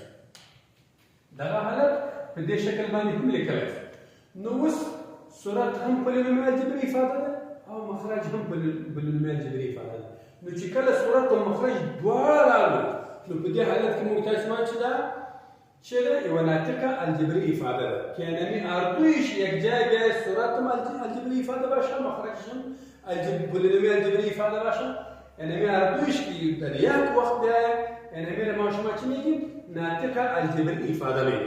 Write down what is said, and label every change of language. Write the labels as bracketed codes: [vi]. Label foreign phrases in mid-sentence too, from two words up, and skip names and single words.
[ps] دغه حالت په دې شکل باندې هم لیکلی شو. نو اوس صورت هم پولینومي الجبري افاده ده او مخرج هم پولینومي الجبري افاده ده. نو چې کله صورت او مخرج دواړه راغلو نو په دې حالت کې موږ تاسې وایو چې دا چه ده؟ یوه ناطقه الجبري افاده ده [fa] که یعنی اردویش یکجای بیا صورت هم الجبري افاده باشه مخرجش هم پولینومي الجبري افاده باشه. یعنی اردویش که در یک وقت بیایه یعنی ما شما چی میگیم؟ ناطقه الجبري افاده میگیم.